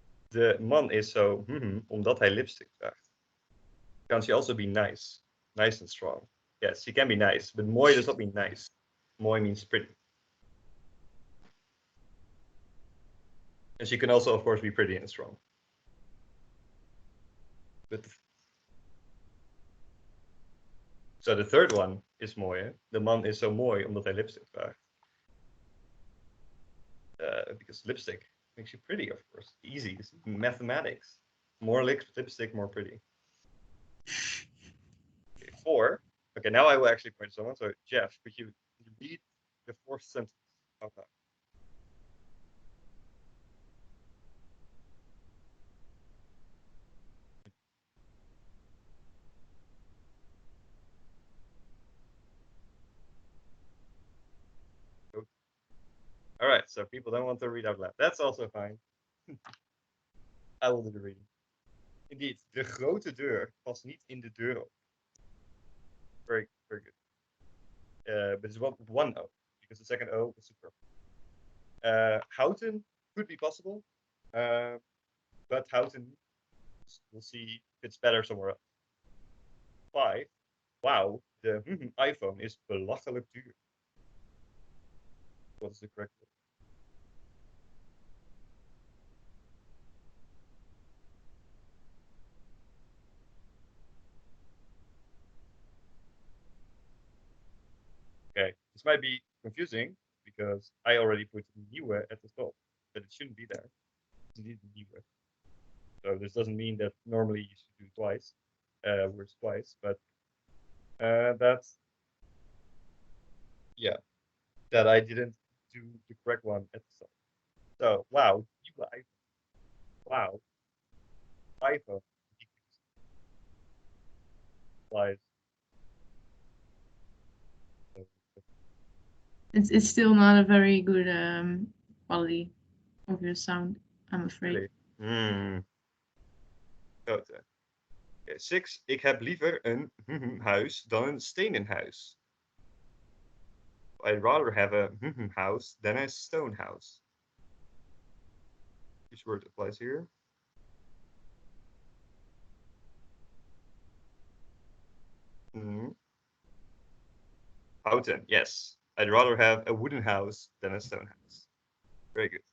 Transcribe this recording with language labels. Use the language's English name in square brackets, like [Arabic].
[Dutch] De man is zo, omdat hij lipstick draagt. [English] Can she also be nice? Nice and strong. Yes, she can be nice, but mooi does not mean nice. Mooi means pretty. And she can also, of course, be pretty and strong. So the third one is mooi. The man is [Dutch] zo mooi omdat hij lipstick draagt. [English] Because lipstick makes you pretty, of course. Easy. It's mathematics. More lipstick, more pretty. Okay, 4. Okay, now I will actually point to someone. So Jeff, could you read the fourth sentence out loud? All right, so people don't want to read out loud. That's also fine. I will do the reading. [Dutch] Indeed, de grote deur past niet in de deur op. [English] Very, very good. But it's one O, because the second O is super. Houten could be possible, but Houten, we'll see if it's better somewhere else. 5. Wow, the iPhone is [Dutch] belachelijk duur. [English] What is the correct word? Okay, this might be confusing because I already put nieuwe at the top, but it shouldn't be there. It's indeed nieuwe. So this doesn't mean that normally you should do twice, words twice, but that's, yeah, that I didn't do the correct one at the top. So, wow, wow, iPhone. Lies. It's still not a very good quality of your sound, I'm afraid. Really? Okay. 6. [Dutch] Ik heb liever een huis dan een stenen huis. [English] I'd rather have a house than a stone house. Which word applies here? Houten, yes. I'd rather have a wooden house than a stone house. Very good.